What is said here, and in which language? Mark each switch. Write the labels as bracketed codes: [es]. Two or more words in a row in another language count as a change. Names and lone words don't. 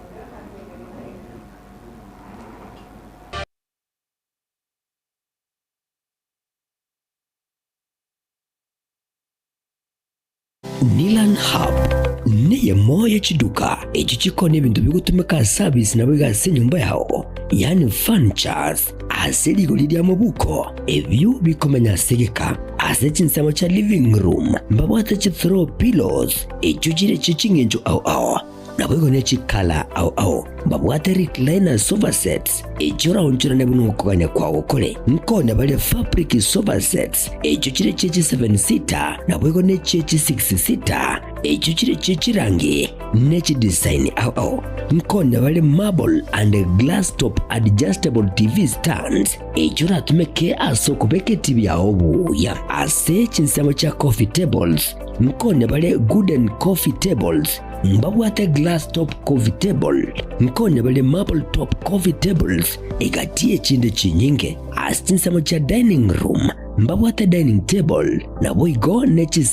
[guz] Nilan Hub niye moya chiduka echichikone bintu bigutumika service na bigase nyumba yao, yani furnitures aseli golidia mabuko ebyo bikomenya segeka ase Chinsa cha [en] living room [guz] mbabwata chi [en] throw pillows [guz] echujire chichingenjo au nabwego ne chikala au mbabwata [en] recliner sofa sets [guz] ejora onchura ne bunu kuganya kwa okole nkone bale [en] fabric sofa [guz] sets echujire chechi 7 seater nabwego ne chechi 6 seater echujire chechi rangi ne chi design au nkone bale [en] marble and glass top adjustable TV stands [guz] ejora tumeke aso kubeke TV ya obu ya ase Chinsa cha [en] coffee tables [guz] nkone bale [en] wooden coffee tables [guz] mbabwate [en] glass top coffee table [guz] nkone bale [en] marble top coffee tables [guz] egatie chinde chinyinge as Chinsa cha [en] dining room [guz] mbabwate [en] dining table [guz] na boigo nechi